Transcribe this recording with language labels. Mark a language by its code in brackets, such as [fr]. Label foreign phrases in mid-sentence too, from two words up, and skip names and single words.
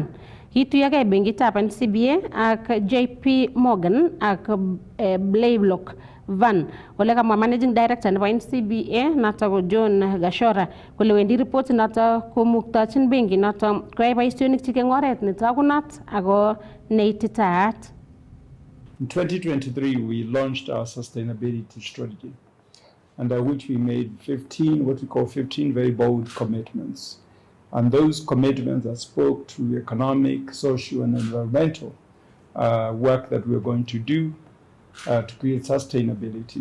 [kln] Kituyogei benkitab NCBA ak JP Morgan ak Blaylock Van. Ole kamwa [en] managing director [kln] nebo NCBA noto ko John Gashora kole wendi report noto komuktochin benki noto koyai boisionik chik eng oret netogunot ako neititaat. [en] In 2023, we launched our sustainability strategy, under which we made 15 very bold commitments. And those commitments that spoke to economic, social, and environmental work that we're going to do to create sustainability.